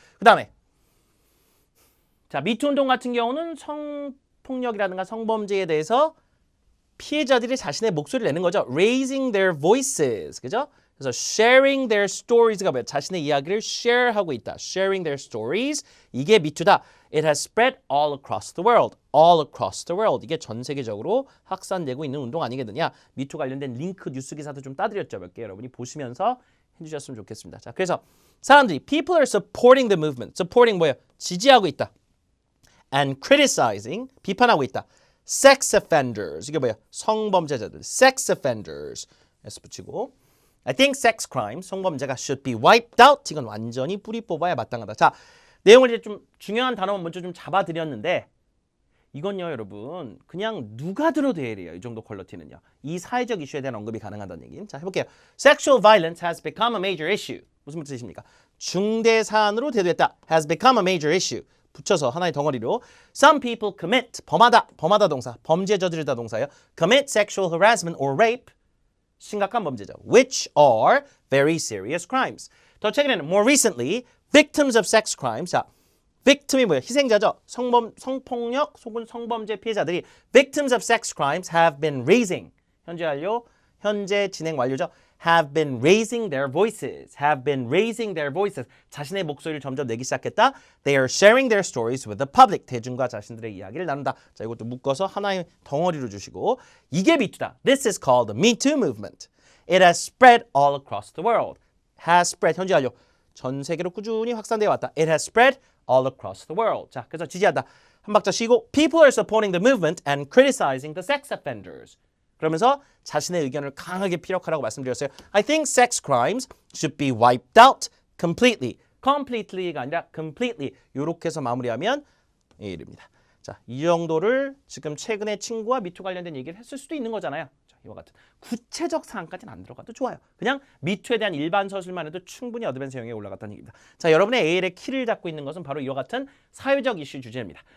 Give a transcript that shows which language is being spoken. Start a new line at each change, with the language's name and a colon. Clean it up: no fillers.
Korean: 그 다음에 자, 미투 운동 같은 경우는 성폭력이라든가 성범죄에 대해서 피해자들이 자신의 목소리를 내는 거죠.
English: Raising their voices.
Korean: 그죠? 그래서
English: sharing their stories
Korean: 가 뭐예요? 자신의 이야기를 share하고 있다.
English: Sharing their stories.
Korean: 이게 미투다.
English: It has spread all across the world. All across the world.
Korean: 이게 전 세계적으로 확산되고 있는 운동 아니겠느냐. 미투 관련된 링크 뉴스 기사도 좀 따드렸죠. 몇 개 여러분이 보시면서 해주셨으면 좋겠습니다. 자, 그래서 사람들이
English: people are supporting the movement.
Korean: supporting 뭐예요? 지지하고 있다.
English: And criticizing.
Korean: 비판하고 있다.
English: sex offenders.
Korean: 이게 뭐예요? 성범죄자들. sex offenders. S 붙이고.
English: I think sex crimes,
Korean: 성범죄가
English: should be wiped out.
Korean: 이건 완전히 뿌리 뽑아야 마땅하다. 자, 내용을 이제 좀 중요한 단어만 먼저 좀 잡아드렸는데 이건요, 여러분 그냥 누가 들어도 해요. 이 정도 퀄리티는요. 이 사회적 이슈에 대한 언급이 가능하다는 얘기. 자, 해볼게요.
English: Sexual violence has become a major issue.
Korean: 무슨 뜻입니까? 중대 사안으로 대두했다.
English: Has become a major issue.
Korean: 붙여서 하나의 덩어리로
English: Some people commit,
Korean: 범하다 동사, 범죄 저지르다 동사예요.
English: Commit sexual harassment or rape.
Korean: 심각한 범죄죠.
English: Which are very serious crimes.
Korean: 더 최근에는
English: more recently victims of sex crimes.
Korean: 자, victim이 뭐예요? 희생자죠. 성폭력 혹은 성범죄 피해자들이
English: victims of sex crimes have been raising.
Korean: 현재 완료, 현재 진행 완료죠.
English: have been raising their voices. have been raising their voices.
Korean: 자신의 목소리를 점점 내기 시작했다.
English: They are sharing their stories with the public.
Korean: 대중과 자신들의 이야기를 나눈다. 자, 이것도 묶어서 하나의 덩어리로 주시고 이게 미투다.
English: This is called the Me Too movement. It has spread all across the world.
Korean: has spread 현재 완료. 전 세계로 꾸준히 확산되어 왔다.
English: It has spread all across the world.
Korean: 자, 그래서 지지한다. 한 박자 쉬고
English: People are supporting the movement and criticizing the sex offenders.
Korean: 그러면서 자신의 의견을 강하게 피력하라고 말씀드렸어요.
English: I think sex crimes should be wiped out completely.
Korean: completely가 아니라 completely. 이렇게 해서 마무리하면 A입니다. 자, 이 정도를 지금 최근에 친구와 미투 관련된 얘기를 했을 수도 있는 거잖아요. 자, 이와 같은 구체적 사항까지는 안 들어가도 좋아요. 그냥 미투에 대한 일반 서술만 해도 충분히 어드밴스 영역에 올라갔다는 얘기입니다. 자, 여러분의 AL의 키를 잡고 있는 것은 바로 이와 같은 사회적 이슈 주제입니다.